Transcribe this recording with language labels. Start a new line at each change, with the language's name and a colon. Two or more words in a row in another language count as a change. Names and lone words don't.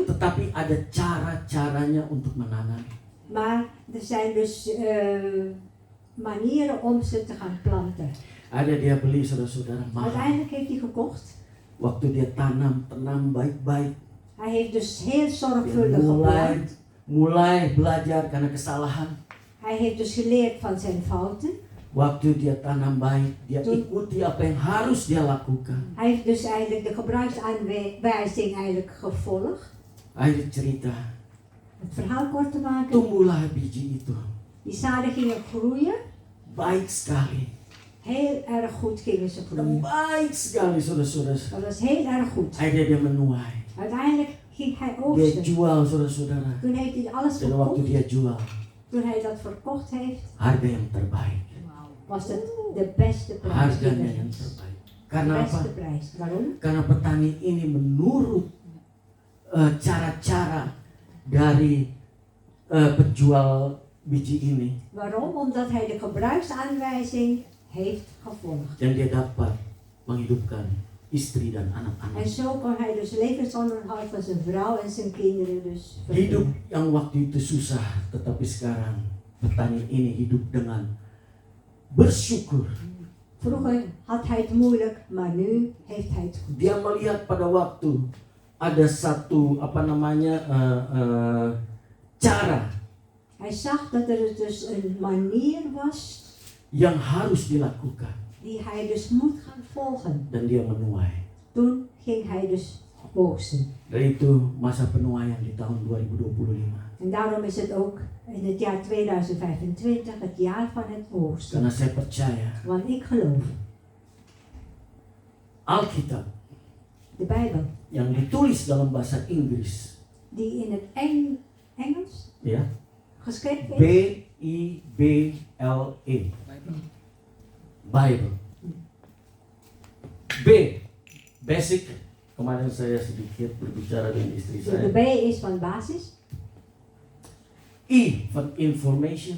Indonesian: tetapi ada cara-caranya untuk menanam.
Dutch: maar er zijn dus manieren om ze te gaan planten.
Indonesian: Ada dia beli saudara-saudara mahal.
Dutch: Uiteindelijk heeft hij gekocht.
Indonesian: Waktu dia tanam baik-baik.
Dutch: Hij heeft dus heel
Indonesian: Dia
Dutch: zorgvuldig geplant.
Indonesian: mulai belajar karena kesalahan.
Dutch: Hij heeft dus geleerd van zijn fouten.
Indonesian: Waktu dia tanam baik, dia
Dutch: Toen-
Indonesian: ikuti apa yang harus dia lakukan.
Dutch: Hij heeft dus eigenlijk de gebruiksaanwijzing eigenlijk gevolgd.
Indonesian: Akhirnya cerita,
Dutch: Het verhaal kort te maken.
Indonesian: tumbuhlah biji itu.
Dutch: Die zaden gingen groeien.
Indonesian: Baik sekali.
Dutch: Heel erg goed gingen ze groeien.
Indonesian: Baik sekali saudara-saudara.
Dutch: Dat was heel erg goed.
Indonesian: Akhirnya dia menuai.
Dutch: Uiteindelijk ging hij
Indonesian: Dia
Dutch: oogsten.
Indonesian: jual saudara-saudara.
Dutch: Toen heeft hij alles
Indonesian: Dan waktu
Dutch: verkocht.
Indonesian: dia jual,
Dutch: Toen hij dat verkocht heeft,
Indonesian: harga yang terbaik.
Dutch: was het de beste prijs.
Indonesian: Harganya yang terbaik. Karena
Dutch: De
Indonesian: apa?
Dutch: beste prijs. Waarom? Karena petani ini menurut cara-cara dari penjual biji ini. Waarom? Omdat hij de gebruiksaanwijzing heeft gevolgd.
Indonesian: Dan dia dapat menghidupkan istri dan anak-anak.
Dutch: En zo kon hij dus levensonderhoud van zijn vrouw en zijn kinderen dus
Indonesian: Hidup
Dutch: verdienen.
Indonesian: yang waktu itu susah, tetapi sekarang petani ini hidup dengan bersyukur.
Dutch: Vroeger had hij het moeilijk, maar nu heeft hij het goed.
Indonesian: Dia melihat pada waktu ada satu cara
Dutch: Hij zag dat er dus een manier was
Indonesian: yang harus dilakukan
Dutch: die hij dus moet gaan volgen.
Indonesian: dan dia menuai.
Dutch: Toen ging hij dus oogsten.
Indonesian: Dan itu masa penuaian di tahun 2025.
Dutch: En daarom is het ook in het jaar 2025 het jaar van het oogsten.
Indonesian: Karena saya percaya
Dutch: Want ik geloof,
Indonesian: Alkitab
Dutch: de Bijbel,
Indonesian: yang ditulis dalam bahasa Inggris,
Dutch: die in het Engels
Indonesian: ya,
Dutch: geschreven is.
English: B-I-B-L-E, Bible. B, basic.
Indonesian: Kemarin saya sedikit berbicara dengan istri
Dutch: De
Indonesian: saya.
Dutch: B is van basis, I van information.